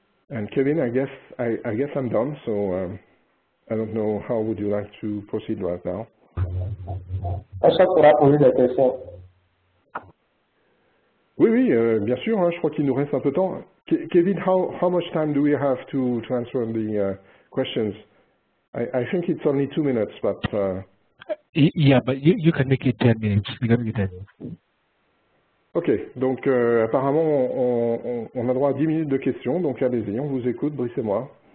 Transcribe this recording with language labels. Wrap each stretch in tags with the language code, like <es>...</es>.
<en>And Kevin, I guess I'm done, so I don't know how would you like to proceed right now.</en> <fr>Est-ce qu'on pourra poser des questions? Oui, bien sûr, hein, je crois qu'il nous reste un peu de temps.</fr> <en>Kevin, how much time do we have to answer the questions? I think it's only 2 minutes, but... Yeah, but you can make it 10 minutes. You can make it 10 minutes.</en> <fr>Ok, donc apparemment on a droit à 10 minutes de questions, donc allez-y, on vous écoute, Brice et moi.</fr>